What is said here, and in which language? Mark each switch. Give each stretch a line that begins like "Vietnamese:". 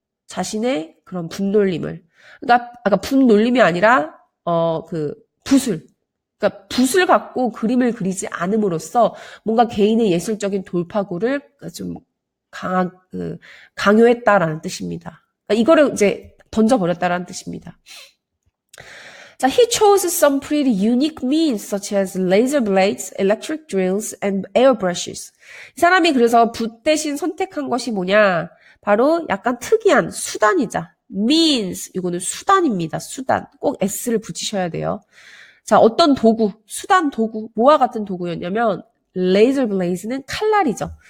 Korean: 자신의 그런 분놀림을. 그러니까 아까 분놀림이 아니라 그러니까 붓을 갖고 그림을 그리지 않음으로써 뭔가 개인의 예술적인 돌파구를 좀 강요했다라는 뜻입니다. 그러니까 이거를 이제 던져버렸다라는 뜻입니다. 자,
English: he chose some pretty unique means such as laser blades, electric drills, and airbrushes.
Korean: 이 사람이 그래서 붓 대신 선택한 것이 뭐냐? 바로 약간 특이한 수단이자 means, 이거는 수단입니다. 수단. 꼭 s를 붙이셔야 돼요. 자, 어떤 도구, 뭐와 같은 도구였냐면 레이저 블레이즈는 칼날이죠.